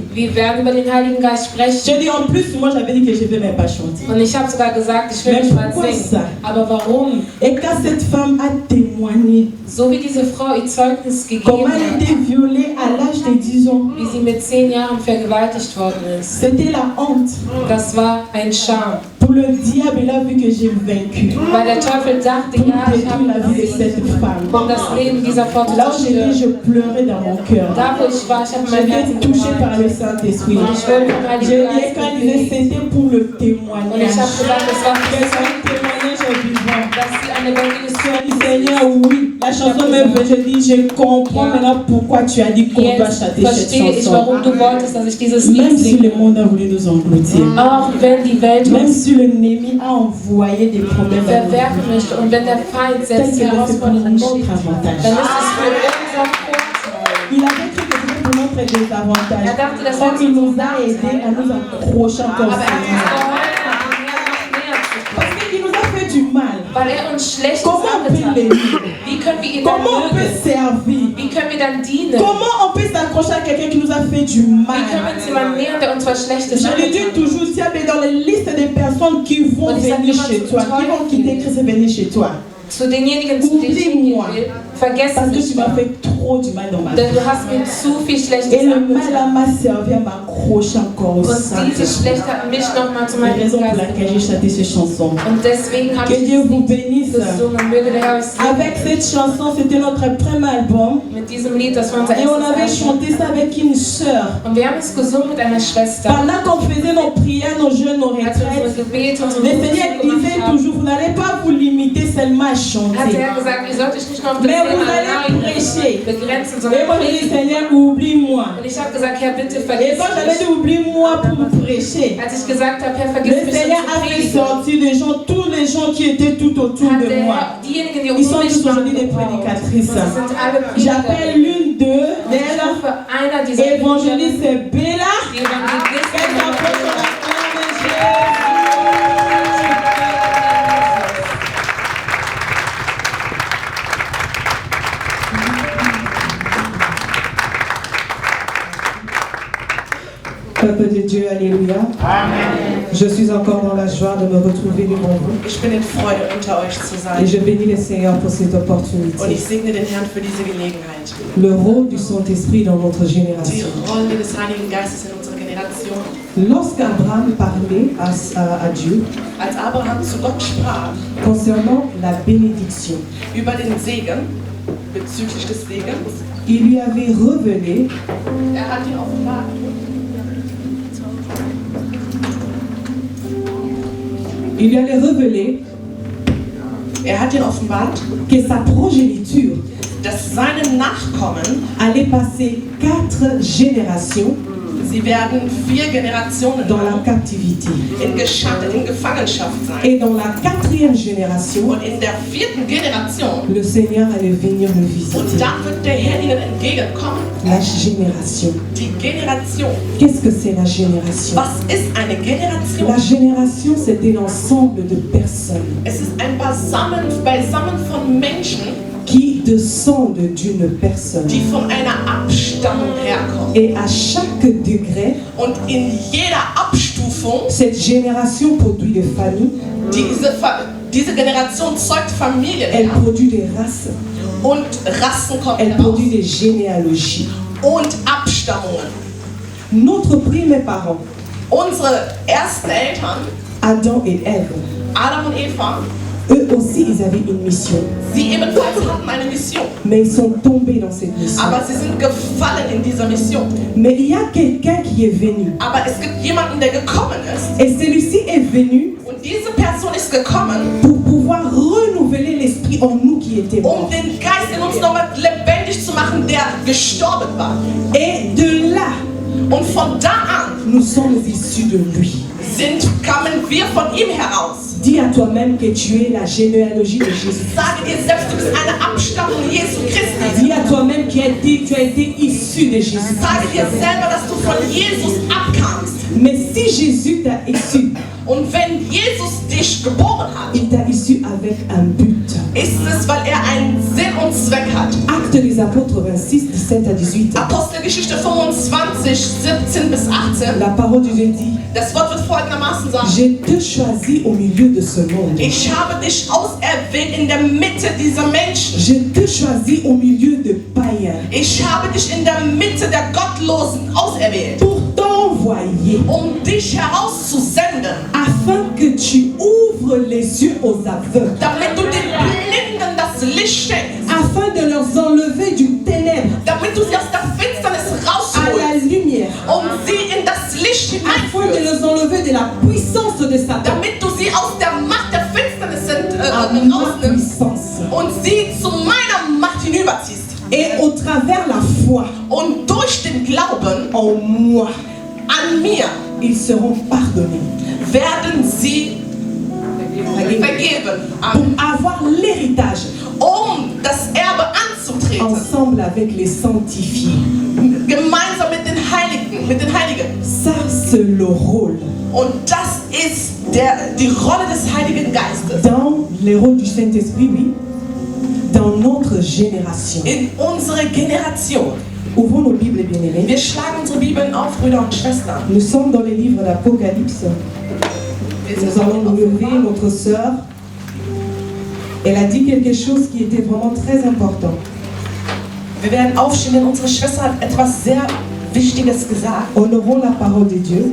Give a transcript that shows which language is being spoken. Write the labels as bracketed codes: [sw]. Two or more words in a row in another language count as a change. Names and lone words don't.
[fr] J'ai dit en plus, moi j'avais dit que je ne vais même pas chanter. Mais pourquoi ça? Et quand cette femme a témoigné, comment elle était violée à l'âge de 10 ans. C'était la honte. [de] Das war ein Scham. [fr] Pour le diable, il a vu que j'ai vaincu. [de] Weil der Teufel dachte, ja, ich habe [fr] la vie de cette femme. [de] Um das Leben dieser Frau zu [fr] Là où je pleurais dans mon cœur. [de] Da wo ich war, ich habe mein Herz [fr] touché par le Saint-Esprit. Je disais quand il disait c'était pour le témoignage. [de] Und ich habe gesagt, das war [fr] un témoignage vivant. [de] Dass sie eine Evangelisation. [fr] Seigneur, oui, la chanson me veut. Je dis, je comprends maintenant pourquoi tu as dit qu'on doit chanter cette chanson. [de] Warum du wolltest, dass ich dieses [fr] Même [de] Lied [fr] si [de] singe. [fr] le monde a voulu nous engloutir. [de] Auch wenn die Welt [fr] Même si l'ennemi a envoyé des problèmes à nous. [de] verwerfen möchte und wenn der Feind selbst Herausforderungen schickt, dann ist es für unser Vorteil. [fr] Il avait cru que c'était pour notre désavantage. Donc il nous a aidés à nous accrocher encore parce qu'il nous a fait du mal. [de] Weil uns Schlechtes [fr] Comment on peut [de] angetan [fr] l'aimer? [de] Wie können wir ihn dann [fr] Comment on peut [de] mögen? [fr] servir? [de] Wie können wir dann dienen? [fr] Comment on peut s'accrocher à quelqu'un qui nous a fait du [de] Wie [fr] mal? [de] können wir uns jemanden nähern, der uns was Schlechtes [fr] Je le dis [de] angetan hat? [fr] toujours, s'il y a dans les listes des personnes qui vont venir chez toi, qui vont quitter Christ et venir chez toi. [de] Zu denjenigen, zu denen ich hingehen will, vergessen [fr] Parce que [de] mich [fr] tu m'as mal. fait trop du mal dans ma vie. [de] Denn du hast mir zu viel Schlechtes [fr] Et le mal [de] angetan. [fr] m'a servi à m'accrocher encore au [de] Und [fr] Saint-Esprit. [de] dieses Schlecht hat mich nochmal zu [fr] C'est la [de] meinem [fr] raison pour [de] Geist [fr] laquelle j'ai chanté ces chansons. [de] Und deswegen habe [fr] Que [de] ich [fr] Dieu [de] dieses [fr] vous [de] Lied [fr] bénisse. [de] gesungen. Möge der Herr euch [fr] Avec [de] segnen. [fr] cette chanson, c'était notre premier album. [de] Mit diesem Lied, das war unser [fr] Et on avait [de] erstes [fr] chanté ça avec une sœur. [de] Album. Und wir haben es gesungen mit einer Schwester. [fr] Pendant qu'on faisait nos prières, nos jeûnes, nos [de] Als wir [fr] retraites, [de] unsere Gebete, unsere [fr] le Seigneur [de] Musik gemacht [fr] disait [de] haben, [fr] toujours, vous n'allez pas vous limiter seulement à [de] hat [fr] chanter. [de] er gesagt, ihr sollt euch nicht nur auf das [fr] Mais vous [de] Thema [fr] allez prêcher. [de] begrenzen, [fr] Et [de] sondern [fr] moi je dis, [de] predigen. [fr] Seigneur, oublie-moi. [de] Und ich habe gesagt, Herr, bitte [fr] Et [de] vergiss [fr] quand j'avais [de] mich. [fr] dit, oublie-moi pour prêcher, [de] Als ich gesagt habe, Herr, [fr] le [de] vergiss mich, [fr] Seigneur [de] um [fr] a [de] zu [fr] fait [de] predigen, [fr] sortir des gens, tous les gens qui étaient tout autour [de] hat [fr] de [de] der [fr] moi. [de] Herr diejenigen, die [fr] Ils sont [de] um mich [fr] tous [de] waren, [fr] aujourd'hui des [de] gebraucht. [fr] prédicatrices. [de] Und sie sind alle [fr] J'appelle [de] Prediger. [fr] l'une d'eux, [de] Und ich [fr] d'elles, [de] rufe einer dieser [fr] évangéliste Bella. [de] die Evangelistin, [fr] Qu'elle s'approche de la flamme de Jésus. Peuple de Dieu, alléluia. Amen. Je suis encore dans la joie de me retrouver devant vous. [de] Ich bin in Freude, unter euch zu [fr] Et [de] sein. [fr] je bénis le Seigneur pour cette [de] Und ich [fr] opportunité. [de] segne den Herrn für diese Gelegenheit. [fr] Le rôle du Saint-Esprit dans notre [de] Die [fr] génération. [de] Rolle des Heiligen Geistes in unserer Generation. [fr] Lorsqu'Abraham parlait à Dieu [de] Als Abraham zu Gott sprach [fr] concernant la bénédiction, [de] über den Segen, bezüglich des Segens, [fr] il lui avait révélé [de] hat ihn offenbart. [fr] il lui avait révélé [de] Hat ihn offenbart, [fr] que sa progéniture [de] dass seine Nachkommen, [fr] allait passer 4 générations [de] sie werden 4 Generationen [fr] dans la [de] lang [fr] captivité. [de] in Gefangenschaft sein. [fr] Et dans la 4e génération, [de] Und in der 4. Generation, [fr] le Seigneur allait venir le [de] und [fr] visiter. [de] da wird der Herr ihnen entgegenkommen. [fr] La génération. [de] Die Generation. [fr] Qu'est-ce que c'est la génération? [de] Was ist eine Generation? [fr] La génération, c'est un ensemble de personnes [de] Es ist ein Beisammen von Menschen, [fr] qui descendent d'une personne. [de] die von einer Abstammung herkommen. [fr] Et à chaque degré, [de] und in jeder Abstufung, [fr] cette génération produit des familles, [de] diese Generation zeugt Familien [fr] elle produit des races, [de] und Rassen kommen [fr] elle [de] heraus [fr] produit des généalogies. [de] und Abstammungen. [fr] Notre premier parent, [de] Unsere ersten Eltern, [fr] Adam et Ève, [de] Adam und Eva, [fr] eux aussi ils avaient une mission, [de] sie ebenfalls hatten eine Mission, [fr] mais ils sont tombés dans cette mission. [de] aber sie sind gefallen in dieser Mission. [fr] Mais il y a quelqu'un qui est venu, [de] Aber es gibt jemanden, der gekommen ist, [fr] et celui-ci est venu [de] und diese Person ist gekommen, [fr] pour pouvoir renouveler l'esprit en nous qui était mort. [de] den Geist in uns nochmal lebendig zu machen, der gestorben war. [fr] Et de là, [de] Und von da an [fr] nous sommes issus de lui. [de] kamen wir von ihm heraus. [fr] Dis à toi-même que tu es la généalogie de Jésus. [de] Sage dir selbst, du bist eine Abstammung Jesu Christi. [fr] Dis à toi-même que tu as été issu de Jésus. [de] Sage dir selber, dass du von Jesus abkamst. [fr] Mais si Jésus t'a issu, [de] Und wenn Jesus dich geboren hat, [fr] il t'a issu avec un but. [de] ist es, weil er einen Sinn und Zweck hat. [fr] Actes des Apôtres 26, 17 à 18. [de] Apostelgeschichte 25, 17 bis 18. [fr] La parole de Dieu dit, [de] Das Wort wird folgendermaßen sagen. [fr] je te choisis au milieu de ce monde. [de] Ich habe dich auserwählt in der Mitte dieser Menschen. [fr] Je te choisis au milieu de païens. [de] Ich habe dich in der Mitte der Gottlosen auserwählt, [fr] Pour t'envoyer, [de] dich herauszusenden, [fr] afin que tu ouvres les yeux aux aveugles, [de] damit du den Blinden das Licht schenkst, [fr] afin de leur enlever du ténèbre [de] damit du sie aus der Finsternis [fr] à la [de] rausholst, [fr] lumière, [de] sie in das Licht [fr] afin de [de] hineinführst, [fr] les enlever de la puissance de Satan [de] damit du sie aus der Macht der Finsternis [fr] à ma [de] rausnimmst [fr] puissance. [de] und sie zu meiner Macht hinüberziehst. [fr] Et au travers la foi [de] Und durch den Glauben [fr] en moi, [de] an mir [fr] ils seront pardonnés. [de] werden sie vergeben, [fr] Pour avoir l'héritage [de] das Erbe anzutreten, [fr] ensemble avec les sanctifiés. [de] gemeinsam mit den Heiligen. [fr] Ça, c'est le rôle. [de] Und das ist die Rolle des Heiligen Geistes [fr] Dans les rôles du Saint-Esprit, oui. Dans notre génération. [de] in unsere Generation. [fr] Ouvrons nos Bibles, bien-aimés. [de] Wir schlagen unsere Bibeln auf, Brüder und Schwestern. [fr] Nous sommes dans les livres d'Apocalypse. [de] Wir [fr] Nous [de] sind [fr] allons nous lever, notre sœur. Elle a dit quelque chose qui était vraiment très important. [de] Wir werden aufstehen, denn unsere Schwester hat etwas sehr Wichtiges gesagt. [fr] Honorons la parole de Dieu.